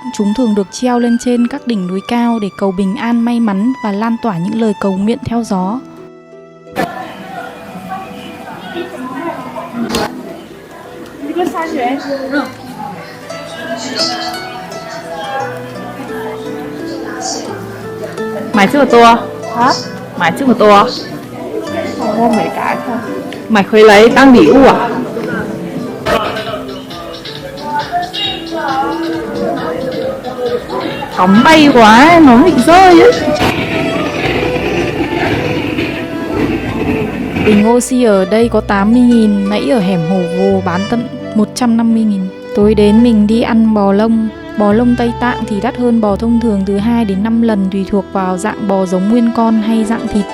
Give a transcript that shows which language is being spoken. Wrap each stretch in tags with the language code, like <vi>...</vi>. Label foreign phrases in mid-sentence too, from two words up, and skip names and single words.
<vi>Chúng thường được treo lên trên các đỉnh núi cao để cầu bình an, may mắn và lan tỏa những lời cầu nguyện theo gió.</vi> <zh>Mày 吃的多？啊？买这么多？我没打开。买回来当礼物啊？</zh> <vi>Cổng bay quá, nó bị rơi á. Bình oxy ở đây có 80.000, nãy ở hẻm Hồ Vồ bán tận 150.000. Tối đến mình đi ăn bò lông. Bò lông Tây Tạng thì đắt hơn bò thông thường từ 2 đến 5 lần tùy thuộc vào dạng bò giống nguyên con hay dạng thịt.</vi>